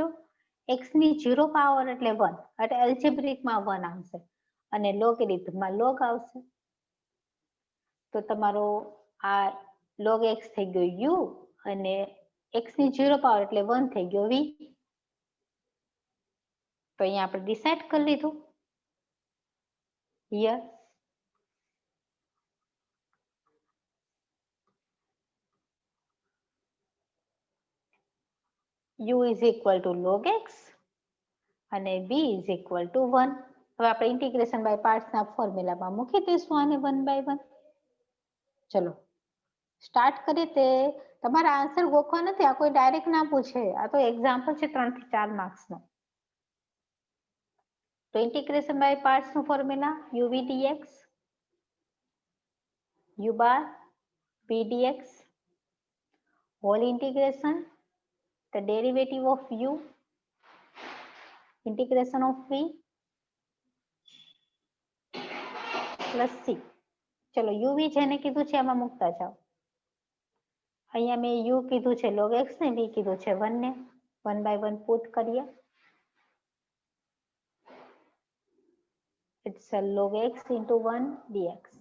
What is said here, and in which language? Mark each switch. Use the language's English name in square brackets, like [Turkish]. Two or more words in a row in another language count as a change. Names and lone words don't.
[Gujarati] x ની 0 પાવર એટલે 1, એટલે એલ્જેબ્રિકમાં 1 આવશે, અને લોગરિધમમાં log આવશે. તો તમારો આ log x થઈ ગયો u, અને x ની 0 પાવર એટલે 1 થઈ ગયો v. તો અહીંયા આપણે ડિસાઈડ કરી લીધું. [English] here u is equal to log x અને v is equal to 1. [Gujarati] હવે આપણે [English] integration by parts [Gujarati] ના ફોર્મ્યુલામાં મૂકી દઈશું આને 1 બાય 1. ચલો સ્ટાર્ટ કરીએ. તે તમારા આન્સર ગોખવા નથી, આ કોઈ ડાયરેક્ટ ના પૂછે, આ તો એક્ઝામ્પલ છે 3 થી 4 માર્ક્સ નો. [English] તો integration by parts નું ફોર્મ્યુલા uv dx u bar v dx whole integration the derivative of u integration of v plus c. [Gujarati] ચલો uv જેને કીધું છે આમાં મૂકતા જાઓ. અહીંયા મેં u કીધું છે log x ને v કીધું છે 1 ને 1 બાય 1 પુટ કરીએ. [English] ઇટ્સ log x into 1 dx.